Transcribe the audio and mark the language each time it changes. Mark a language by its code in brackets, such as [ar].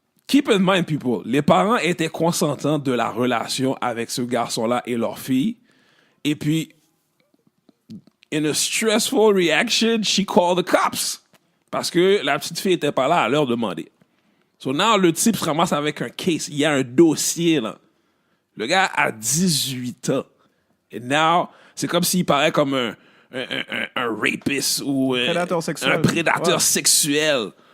[en] Keep in mind, people, [fr] les parents étaient consentants de la relation avec ce garçon-là et leur fille. Et puis, [en] in a stressful reaction, she called the cops. [fr] Parce que la petite fille n'était pas là à leur demander. [en] So now, [fr] le type se ramasse avec un case. Il y a un dossier, là. Le gars a 18 ans. Et now, c'est comme s'il paraît comme un rapiste ou un prédateur sexuel.